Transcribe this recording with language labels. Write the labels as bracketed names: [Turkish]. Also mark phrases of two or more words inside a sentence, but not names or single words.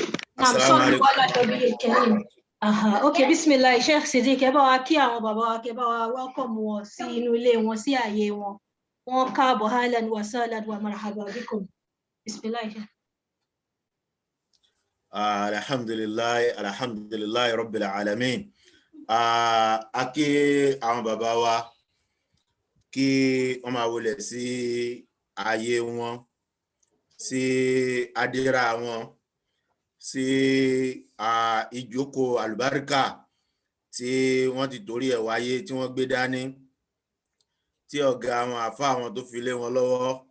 [Arabic] نعم صلوا على النبي الكريم. [English] Okay, bismillah, Sheikh Siddiq, [Yoruba] ẹ bá wa kí àwọn bàbá wa, kẹ́ bá wa welcome wọn sí inú ilé wọn, sí ààyè wọn. Wọ́n káàbọ̀, [Arabic] أهلا وسهلا ومرحبا بكم. بسم الله، شيخ. الحمد لله رب العالمين. [Yoruba] A kí àwọn bàbá wa kí wọ́n máa wọlé sí ààyè wọn, sí adéra wọn, sí ìjókòó àlùbáríkà tí wọ́n ti torí ẹ̀ wáyé, tí wọ́n gbé dání, tí ọ̀gá àwọn àfá àwọn tó fi lé wọn lọ́wọ́.